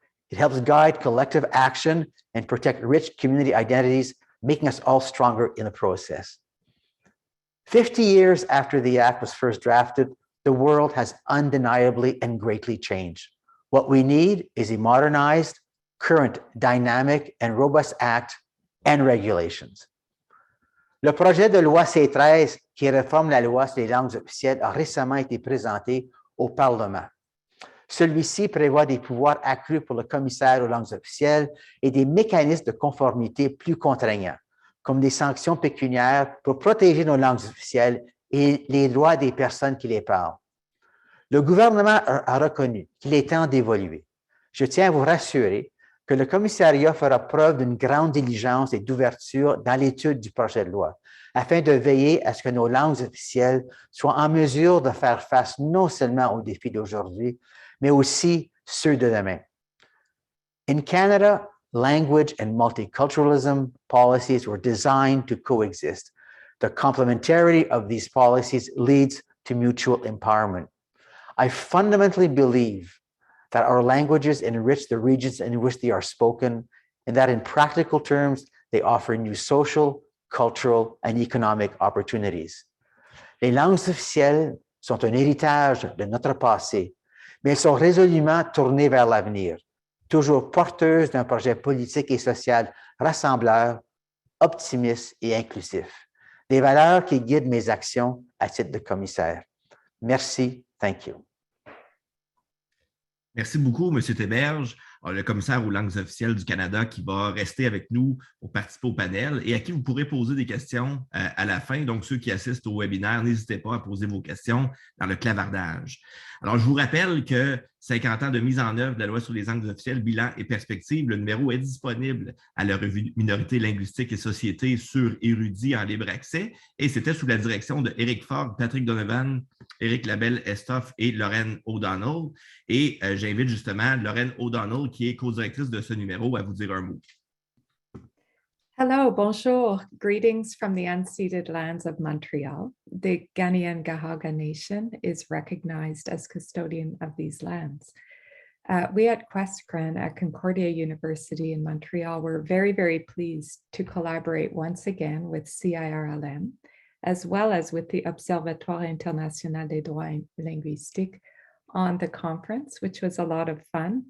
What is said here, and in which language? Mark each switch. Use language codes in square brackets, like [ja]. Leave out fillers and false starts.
[en] It helps guide collective action and protect rich community identities, making us all stronger in the process. 50 years after the Act was first drafted, the world has undeniably and greatly changed. What we need is a modernized, current dynamic and robust act and regulations. [fr] Le projet de loi C-13 qui réforme la loi sur les langues officielles a récemment été présenté au Parlement. Celui-ci prévoit des pouvoirs accrus pour le commissaire aux langues officielles et des mécanismes de conformité plus contraignants, comme des sanctions pécuniaires pour protéger nos langues officielles et les droits des personnes qui les parlent. Le gouvernement a reconnu qu'il est temps d'évoluer. Je tiens à vous rassurer que le commissariat fera preuve d'une grande diligence et d'ouverture dans l'étude du projet de loi, afin de veiller à ce que nos langues officielles soient en mesure de faire face non seulement aux défis d'aujourd'hui, mais aussi ceux de demain. [en] In Canada, language and multiculturalism policies were designed to coexist. The complementarity of these policies leads to mutual empowerment. I fundamentally believe that our languages enrich the regions in which they are spoken, and that in practical terms, they offer new social, cultural, and economic opportunities. [fr] Les langues officielles sont un héritage de notre passé, mais elles sont résolument tournées vers l'avenir, toujours porteuses d'un projet politique et social rassembleur, optimiste et inclusif. Des valeurs qui guident mes actions à titre de commissaire. Merci. [en] Thank you. [fr] Merci beaucoup, M. Théberge, le commissaire aux langues officielles du Canada qui va rester avec nous pour participer au panel et à qui vous pourrez poser des questions à la fin. Donc, ceux qui assistent au webinaire, n'hésitez pas à poser vos questions dans le clavardage. Alors, je vous rappelle que 50 ans de mise en œuvre de la loi sur les langues officielles, bilan et perspectives, le numéro est disponible à la revue Minorités linguistiques et sociétés sur Érudit en libre accès et c'était sous la direction de Éric Fogg, Patrick Donovan, Éric Labelle-Estoff et Lorraine O'Donnell. Et j'invite justement Lorraine O'Donnell, qui est co-directrice de ce numéro, à vous dire un mot. [en] Hello, [fr] bonjour. [en] Greetings from the unceded lands of Montreal. The Kanien'kehá:ka Nation is recognized as custodian of these lands. We at QuestCran at Concordia University in Montreal were very, very pleased to collaborate once again with CIRLM, as well as with the Observatoire International des Droits Linguistiques on the conference, which was a lot of fun.